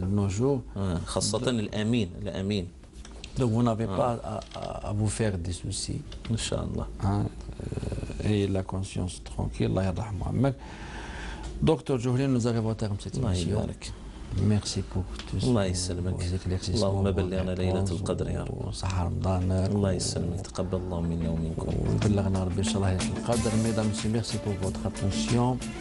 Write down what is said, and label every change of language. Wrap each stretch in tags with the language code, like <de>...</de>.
<fr>De nos jours.</fr> <ar>Khassatan al-amin.</ar> <fr>Donc vous n'avez pas à vous faire des soucis. Inch'Allah. Et la conscience tranquille.</fr> <ar>Allah yarhamou.</ar> <fr>Docteur Djouhli, nous arrivons au terme de cette émission. Merci pour tout ce</fr> <ar>الله يسلمك. اللهم بلغنا ليلة القدر يا رب. وصحة رمضان. الله يسلمك. تقبل الله منا ومنكم. وبلغنا ربي إن شاء الله ليلة القدر.</ar> <fr>Mesdames et messieurs, merci pour votre attention.</fr>